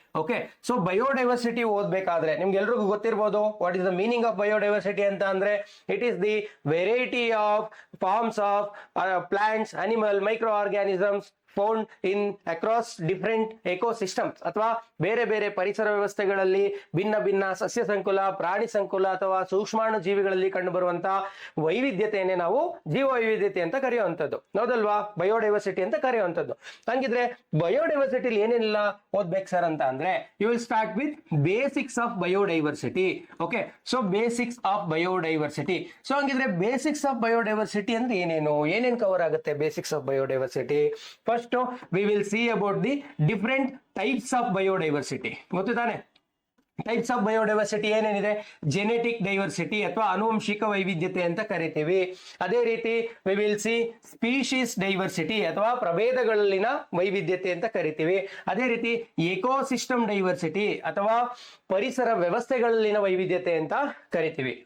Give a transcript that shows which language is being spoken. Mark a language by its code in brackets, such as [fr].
[kn] Okay, so biodiversity ಓದ್ಬೇಕಾದ್ರೆ ನಿಮ್ಗೆ ಎಲ್ರಿಗೂ ಗೊತ್ತಿರ್ಬೋದು [en] what is the meaning of biodiversity ಅಂತ ಅಂದ್ರೆ it is the variety of forms of plants, animal, micro organisms found in across different ecosystems [kn] ಅಥವಾ ಬೇರೆ ಬೇರೆ ಪರಿಸರ ವ್ಯವಸ್ಥೆಗಳಲ್ಲಿ ಭಿನ್ನ ಭಿನ್ನ ಸಸ್ಯ ಸಂಕುಲ, ಪ್ರಾಣಿ ಸಂಕುಲ ಅಥವಾ ಸೂಕ್ಷ್ಮಾಣು ಜೀವಿಗಳಲ್ಲಿ ಕಂಡುಬರುವಂತಹ ವೈವಿಧ್ಯತೆಯನ್ನೇ ನಾವು ಜೀವ ವೈವಿಧ್ಯತೆ ಅಂತ ಕರೆಯುವಂಥದ್ದು, ಹೌದಲ್ವಾ, ಬಯೋಡೈವರ್ಸಿಟಿ ಅಂತ ಕರೆಯುವಂಥದ್ದು. ಹಂಗಿದ್ರೆ ಬಯೋಡೈವರ್ಸಿಟಿಲಿ ಏನೆಲ್ಲ ಓದ್ಬೇಕು ಸರ್ ಅಂತ ಅಂದ್ರೆ [en] You will start with basics of biodiversity. [kn] Okay, so basics of biodiversity. So ಹಂಗಿದ್ರೆ ಬೇಸಿಕ್ಸ್ ಆಫ್ ಬಯೋಡೈವರ್ಸಿಟಿ ಅಂದ್ರೆ ಏನೇನು ಕವರ್ ಆಗುತ್ತೆ basics of biodiversity? [en] First we will see about the different types of biodiversity. [kn] ಗೊತ್ತು ತಾನೆ? Types of biodiversity ಏನೇನಿದೆ, genetic diversity ಅಥವಾ ಆನುವಂಶಿಕ ವೈವಿಧ್ಯತೆ ಅಂತ ಕರಿತೀವಿ. ಅದೇ ರೀತಿ we will see species diversity ಅಥವಾ ಪ್ರಭೇದಗಳಲ್ಲಿನ ವೈವಿಧ್ಯತೆ ಅಂತ ಕರಿತೀವಿ. ಅದೇ ರೀತಿ ಎಕೋಸಿಸ್ಟಮ್ ಡೈವರ್ಸಿಟಿ ಅಥವಾ ಪರಿಸರ ವ್ಯವಸ್ಥೆಗಳಲ್ಲಿನ ವೈವಿಧ್ಯತೆ ಅಂತ ಕರಿತೀವಿ.